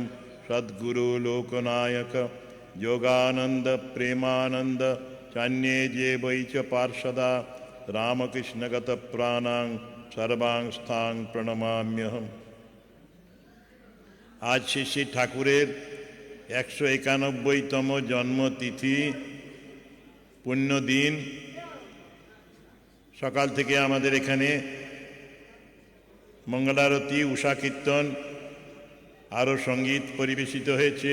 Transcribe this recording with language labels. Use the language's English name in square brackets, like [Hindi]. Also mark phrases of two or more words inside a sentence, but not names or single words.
[Sanskrit] सद्गुरु लोकनायक योगानन्द प्रेमानन्द चान्ये जे वै च पार्षदा रामकृष्णगतप्राणां सर्वांस्थां प्रणमाम्यहम्। [Bangla] আজ শ্রী শ্রী ঠাকুরের 191তম জন্মতিথি পুণ্য দিন। সকাল থেকে আমাদের এখানে মঙ্গলারতি, উষা কীর্তন, আরও সঙ্গীত পরিবেশিত হয়েছে।